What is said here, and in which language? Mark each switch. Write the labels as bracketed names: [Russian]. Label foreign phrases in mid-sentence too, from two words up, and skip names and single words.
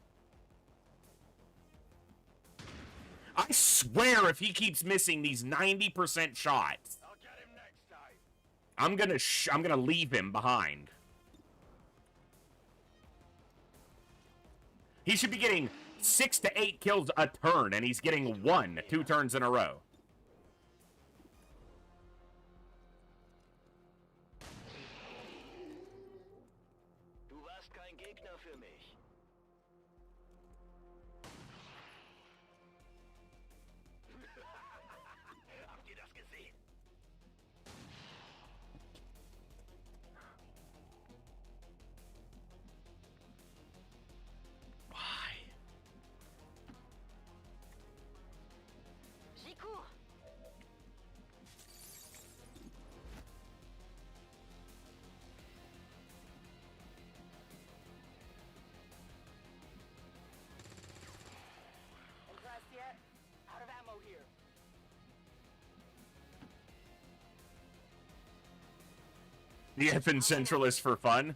[English] I swear if he keeps missing these 90% shots, I'll get him next time. I'm gonna leave him behind. He should be getting 6 to 8 kills a turn, and he's getting 1 2 turns in a row. [German] Du warst kein Gegner für mich. Habt ihr das gesehen? [French] J'y cours. [English] Impressed yet? Out of ammo here. The F in Central is for fun.